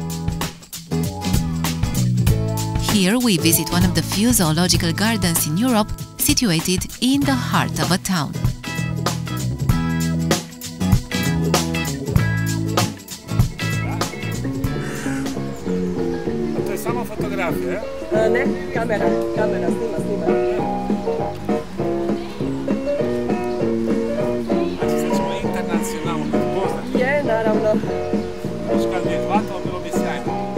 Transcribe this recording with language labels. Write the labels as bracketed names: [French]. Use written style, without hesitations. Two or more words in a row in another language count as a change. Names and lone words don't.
[English] Here we visit one of the few zoological gardens in Europe, situated in the heart of a town. [Croatian] To je samo fotografija, Ne, kamera, snima. Znači sad ćemo internacionalno poznati. Je, naravno. Kad bi je hvatalo, bilo bi sjajno.